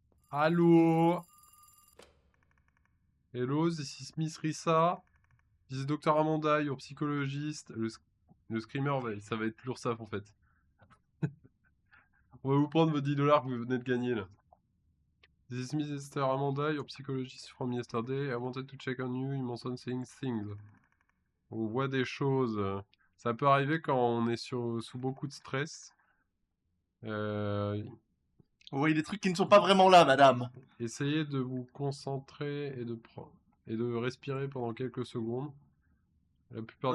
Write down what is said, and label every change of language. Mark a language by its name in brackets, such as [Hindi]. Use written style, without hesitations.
[French] Allô? [English] Hello, this is Miss Rissa. This is Dr. Amanda, your psychologiste. [French] Le screamer, ça va être l'URSSAF en fait. On va vous prendre vos 10 dollars que vous venez de gagner là. [English] This is Mr. Amanda, your psychologist from yesterday. I wanted to check on you. You mentioned saying things. [French] On voit des choses. Ça peut arriver quand on est sous beaucoup de stress. Vous voyez des trucs qui ne sont pas vraiment là, madame. Essayez de vous concentrer et de respirer pendant quelques secondes. La plupart